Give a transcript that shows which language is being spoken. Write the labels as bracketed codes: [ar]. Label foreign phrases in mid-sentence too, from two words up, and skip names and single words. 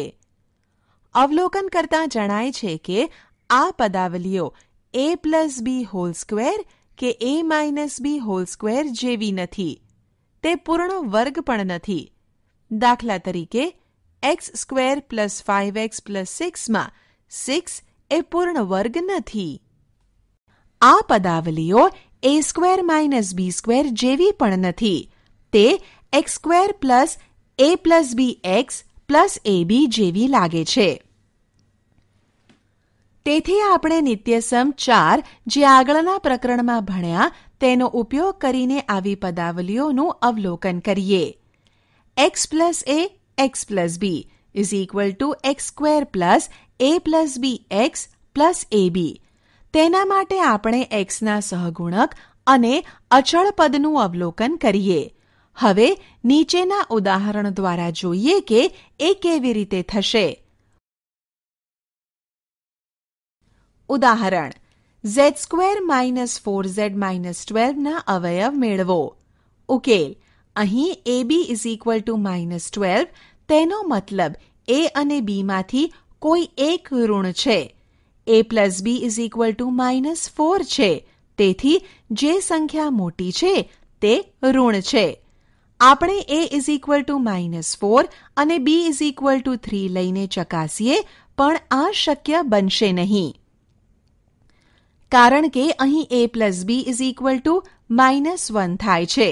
[gu] અવલોકન કરતા જણાય છે કે આ પદાવલીઓ [en] a plus b whole square [gu] કે [en] a minus b whole square [gu] જેવી નથી. તે પૂર્ણ વર્ગ પણ નથી. દાખલા તરીકે [en] x² plus 5x plus 6 [gu] માં 6 એ પૂર્ણ વર્ગ નથી. આ પદાવલીઓ [en] a² minus b² [gu] જેવી પણ નથી. તે [en] x² plus a plus bx plus ab [gu] જેવી લાગે છે. તેથી આપણે નિત્યસમ 4 જે આગળના પ્રકરણમાં ભણ્યા તેનો ઉપયોગ કરીને આવી પદાવલીઓનું અવલોકન કરીએ. [en] x plus a x plus b is equal to x² plus a plus bx plus ab. [gu] તેના માટે આપણે xના સહગુણક અને અચળ પદનું અવલોકન કરીએ. હવે નીચેના ઉદાહરણ દ્વારા જોઈએ કે એ કેવી રીતે થશે. ઉદાહરણ [en] z² minus 4z minus 12 [gu] ના અવયવ મેળવો. ઉકેલ અહીં [en] ab is equal to minus 12, [gu] તેનો મતલબ a અને b માંથી કોઈ એક ઋણ છે. [en] a plus b is equal to -4 છે. [gu] તેથી જે સંખ્યા મોટી છે તે ઋણ છે. આપણે [en] a is equal to -4 [gu] અને [en] b is equal to 3 [gu] લઈને ચકાસીએ પણ આ શક્ય બનશે નહીં, કારણ કે અહીં [en] a plus b is equal to -1 [gu] થાય છે.